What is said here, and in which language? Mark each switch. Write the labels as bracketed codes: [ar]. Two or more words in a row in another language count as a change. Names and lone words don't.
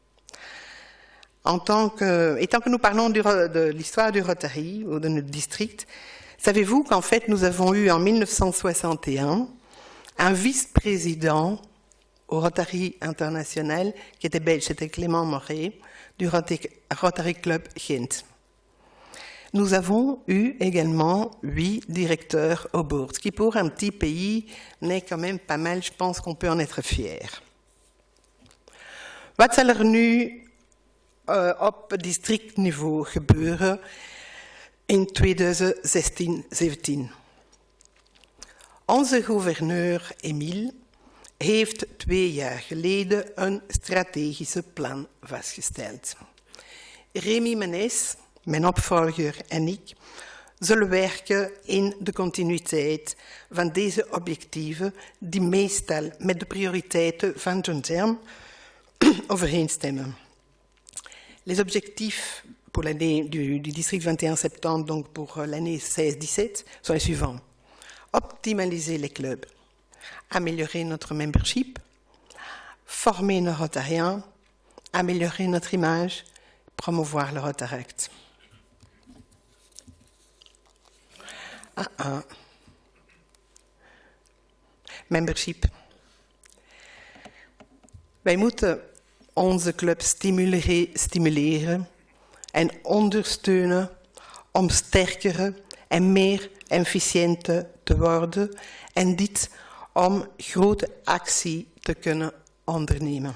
[fr] Tant que nous parlons de l'histoire du Rotary, ou de notre district, savez-vous qu'en fait, nous avons eu en 1961 un vice-président au Rotary international, qui était belge, c'était Clément Moret, du Rotary Club Gent. Nous avons eu également 8 directeurs au board, ce qui pour un petit pays n'est quand même pas mal, je pense qu'on peut en être fier. [nl] Wat zal er nu op districtniveau gebeuren in 2016-17? Onze gouverneur Emile heeft 2 jaar geleden een strategische plan vastgesteld. Remy Menes, mijn opvolger en ik, zullen werken in de continuïteit van deze objectieven die meestal met de prioriteiten van John Term overeenstemmen. [fr] Les objectifs pour l'année du district 21 septembre, donc pour l'année 16-17, sont les suivants. Optimaliser les clubs, améliorer notre membership, former nos rotariens, améliorer notre image, promouvoir le Rotaract. Membership. [nl] Wij moeten onze club stimuleren en ondersteunen om sterker en meer efficiënt te worden en dit om grote actie te kunnen ondernemen.